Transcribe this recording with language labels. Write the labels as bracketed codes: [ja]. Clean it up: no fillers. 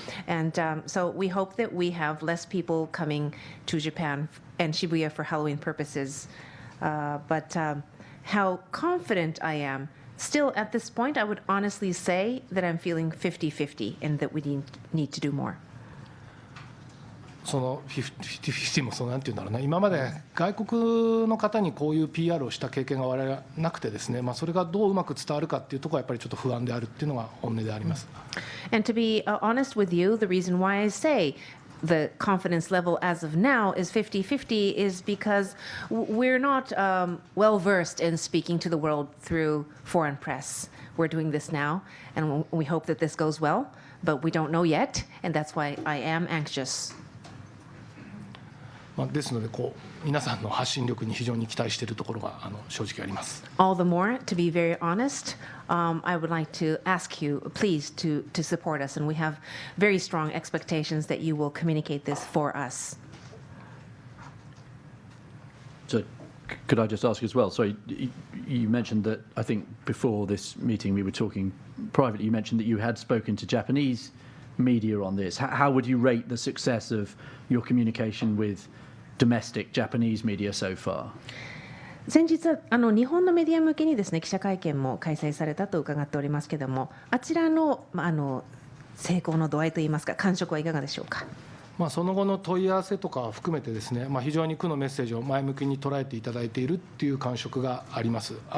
[en] And so we hope that we have less people coming to Japan and Shibuya for Halloween purposes. But how confident I am, still, at this point, I would honestly say that I'm feeling 50-50 and that we need to do more. [ja] その50-50もなんていうんだろうな、今まで外国の方にこういう PR をした経験が我々はなくてですね、それがどううまく伝わるかっていうところはやっぱりちょっと不安であるっていうのが本音であります。 [en] And to be honest with you, the reason why I say the confidence level as of now is 50-50 is because we're not well versed in speaking to the world through foreign press. We're doing this now, and we hope that this goes well, but we don't know yet, and that's why I am anxious. [ja] ですので皆さんの発信力に非常に期待しているところが正直あります。 [en] All the more, to be very honest, I would like to ask you, please, to support us, and we have very strong expectations that you will communicate this for us. So, could I just ask as well? Sorry, you mentioned that I think before this meeting we were talking privately. You mentioned that you had spoken to Japanese media on this. How would you rate the success of your communication with domestic Japanese media so far? [ja] 先日日本のメディア向けにですね、記者会見も開催されたと伺っておりますけれども、あちらの成功の度合いといいますか、感触はいかがでしょうか。その後の問い合わせとかを含めてですね、非常に区のメッセージを前向きに捉えていただいているっていう感触があります。